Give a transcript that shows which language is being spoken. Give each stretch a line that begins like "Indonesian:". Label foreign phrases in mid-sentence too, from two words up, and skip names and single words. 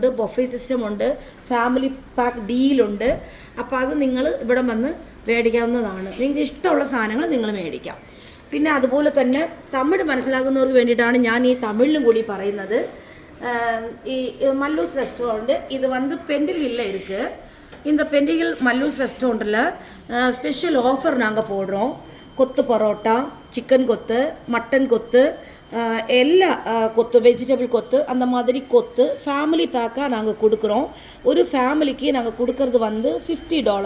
English: buffet system
Malayalam: ഉണ്ട്,
English: family pack
Malayalam: ഡീലുണ്ട്. അപ്പോൾ അത് നിങ്ങൾ ഇവിടെ വന്ന് മേടിക്കാവുന്നതാണ്. നിങ്ങൾക്ക് ഇഷ്ടമുള്ള സാധനങ്ങൾ നിങ്ങൾ മേടിക്കാം. പിന്നെ അതുപോലെ തന്നെ തമിഴ് മനസ്സിലാക്കുന്നവർക്ക് വേണ്ടിയിട്ടാണ് ഞാൻ ഈ തമിഴിലും കൂടി പറയുന്നത്. ഈ മല്ലൂസ് റെസ്റ്റോറൻറ്റ് ഇത് വന്ന് പെൻഡിൽഹിல்ல இருக்குது.
Tamil: இந்த பெண்டிகல் மல்லூஸ் ரெஸ்டாரண்ட்டில்
English: special offer
Tamil: நாங்கள் போடுறோம். கொத்து பரோட்டா, சிக்கன் கொத்து, மட்டன் கொத்து, எல்லா கொத்து, வெஜிடபிள் கொத்து, அந்த மாதிரி கொத்து ஃபேமிலி பேக்காக நாங்கள் கொடுக்குறோம். ஒரு ஃபேமிலிக்கு நாங்கள் கொடுக்கறது வந்து $50.